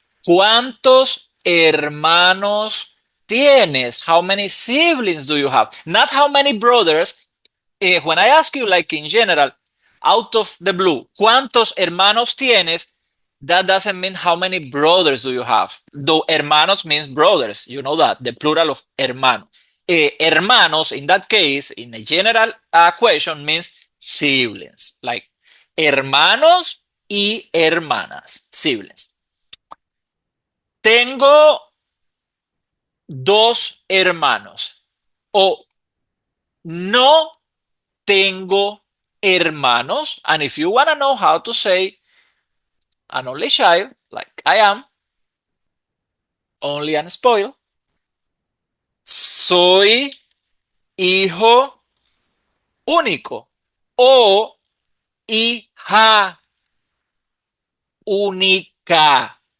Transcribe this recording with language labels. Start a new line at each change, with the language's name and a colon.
Spanish: ¿Cuántos hermanos tienes?
English: How many siblings do you have? Not how many brothers. When I ask you, like in general, out of the blue, ¿cuántos hermanos tienes? That doesn't mean how many brothers do you have. Though hermanos means brothers, you know that, the plural of hermano. Hermanos, in that case, in a general question, means siblings, like hermanos y hermanas, siblings.
Spanish: Tengo 2 hermanos o no tengo hermanos.
English: And if you want to know how to say an only child, like I am, only and spoiled, soy hijo único o hija única.